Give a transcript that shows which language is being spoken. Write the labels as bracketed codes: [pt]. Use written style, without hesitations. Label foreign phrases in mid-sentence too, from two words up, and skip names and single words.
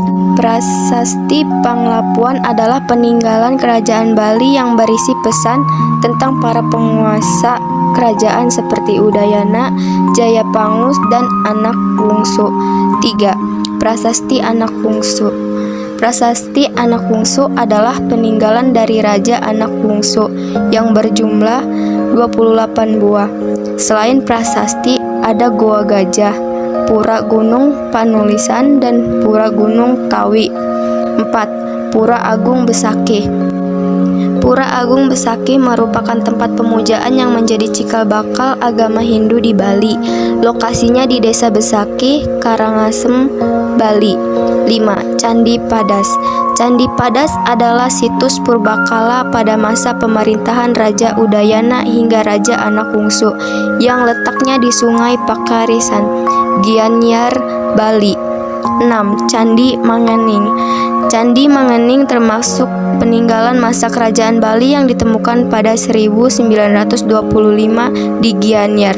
[id] Prasasti Panglapuan adalah peninggalan kerajaan Bali yang berisi pesan tentang para penguasa kerajaan seperti Udayana, Jayapangus, dan anak bungsu. 3. Prasasti Anak Bungsu. Prasasti Anak Bungsu adalah peninggalan dari Raja Anak Bungsu yang berjumlah 28 buah. Selain prasasti, ada Goa Gajah, Pura Gunung Panulisan, dan Pura Gunung Kawi. 4. Pura Agung Besakih. Pura Agung Besakih merupakan tempat pemujaan yang menjadi cikal bakal agama Hindu di Bali. Lokasinya di Desa Besakih, Karangasem, Bali. 5. Candi Padas. Candi Padas adalah situs purbakala pada masa pemerintahan Raja Udayana hingga Raja Anak Bungsu yang letaknya di Sungai Pakarisan, Gianyar, Bali. 6. Candi Manganing. Candi Manganing termasuk peninggalan masa kerajaan Bali yang ditemukan pada 1925 di Gianyar.